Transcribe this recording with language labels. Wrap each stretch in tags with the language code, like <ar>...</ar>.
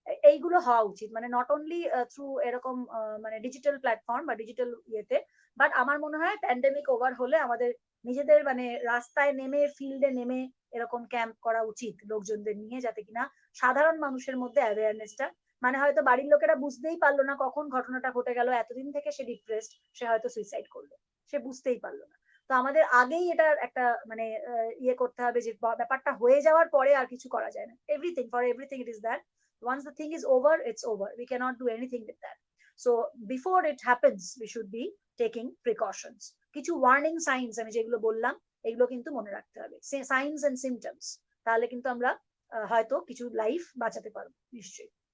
<bn>এইগুলো হওয়া উচিত, মানে নট অনলি থ্রু এরকম মানে ডিজিটাল প্ল্যাটফর্ম বা ডিজিটাল ইয়েতে, বাট আমার মনে হয় প্যান্ডেমিক ওভার হলে আমাদের নিজেদের মানে রাস্তায় নেমে ফিল্ডে নেমে এরকম ক্যাম্প করা উচিত লোকজনদের নিয়ে, যাতে কিনা সাধারণ মানুষের মধ্যে অ্যাওয়ারনেসটা, মানে হয়তো বাড়ির লোকেরা বুঝতেই পারলো না কখন ঘটনাটা ঘটে গেল, এতদিন থেকে সে ডিপ্রেসড, সে হয়তো সুইসাইড করলো, সে বুঝতেই পারলো না। তো আমাদের আগেই এটার একটা মানে ইয়ে করতে হবে যে ব্যাপারটা হয়ে যাওয়ার পরে আর কিছু করা যায় না,</bn> <en>Everything for everything it is that once the thing is over, it's over, we cannot do anything with that. So before it happens we should be taking precautions.</en> <bn>কিছু ওয়ার্নিং সাইন্স আমি যেগুলো বললাম এগুলো কিন্তু মনে রাখতে হবে, সাইন্স এন্ড সিমটমস, তাহলে কিন্তু আমরা হয়তো কিছু লাইফ বাঁচাতে পারবো নিশ্চয়ই।</bn>